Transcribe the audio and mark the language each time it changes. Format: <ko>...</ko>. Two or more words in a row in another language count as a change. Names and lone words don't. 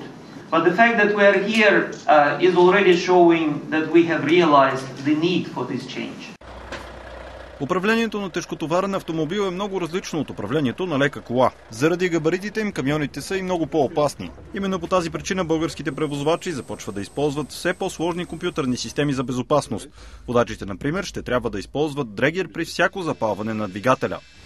<en>But the fact that we are here is already showing that we have realized the need for this change.</en> <bg>Управлението на тежкотоварен автомобил е много различно от управлението на лека кола. Заради габаритите им камионите са и много по-опасни. Именно по тази причина българските превозвачи започват да използват все по-сложни компютърни системи за безопасност. Водачите, например, ще трябва да използват дрегер при всяко запалване на двигателя.</bg>